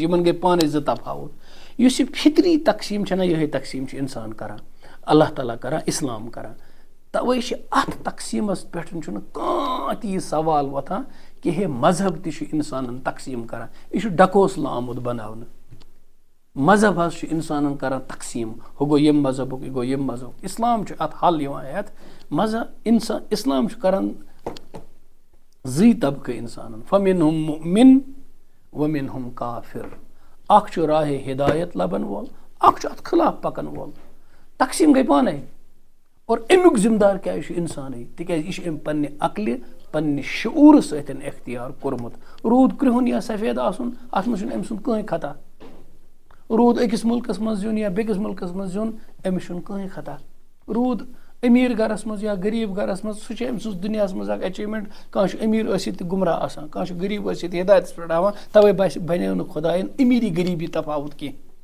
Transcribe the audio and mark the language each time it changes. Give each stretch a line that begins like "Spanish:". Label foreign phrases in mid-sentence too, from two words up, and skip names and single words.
Kashmiri: یِمن گٔے پانے زٕ تفاوت یُس یہِ فطری تقسیٖم چھےٚ نہ یِہوٚے تقسیٖم چھُ اِنسان کران اللہ تعالیٰ کران اِسلام کران تَوے چھِ اَتھ تقسیٖمس پٮ۪ٹھ چھُنہٕ کانٛہہ تہِ یہِ سوال وۄتھان کہِ ہے مذہب تہِ چھُ اِنسانن تقسیٖم کران یہِ چھُ ڈکوسلہٕ آمُت بناونہٕ مذہب حظ چھُ اِنسانن کران تقسیٖم ہُہ گوٚو ییٚمہِ مذہبُک یہِ گوٚو ییٚمہِ مذہبُک اِسلام چھُ اَتھ حل یِوان ہٮ۪تھ مذہب اِسلام چھُ کران زٕے طبقہٕ اِنسانن
Arabic: فَمِنْهُم مُؤْمِن وَمِنْهُم
Kashmiri: کافِر اکھ چھُ راہے ہدایت لبن وول اکھ چھُ اتھ خٕلاف پکن وول تقسیٖم گٔے پانے اور امیُک ذِمہٕ دار کیازِ چھُ اِنسانٕے تِکیازِ یہِ چھُ أمۍ پننہِ عقلہِ پننہِ شعوٗرٕ سۭتۍ اختیار کوٚرمُت روٗد کرٛہُن یا سفید آسُن اتھ منٛز چھُنہٕ أمۍ سُنٛد کٕہٕنۍ خطا روٗد أکِس مُلکس منٛز زیُن یا بیٚکِس مُلکس منٛز زیُن أمِس چھُنہٕ کٕہٕنۍ خطا روٗد أمیٖر گرس منٛز یا غریٖب گرس منٛز سُہ چھُ أمۍ سٕنٛز دُنیاہس منٛز اکھ ایچیٖومینٹ کانٛہہ چھُ أمیٖر ٲسِتھ تہِ گُمراہ آسان کانٛہہ چھُ غریٖب ٲسِتھ ہدایتس پٮ۪ٹھ ہاوان تَوے بنیو نہٕ خۄدایَن أمیٖری غریٖبی تفاوت کینٛہہ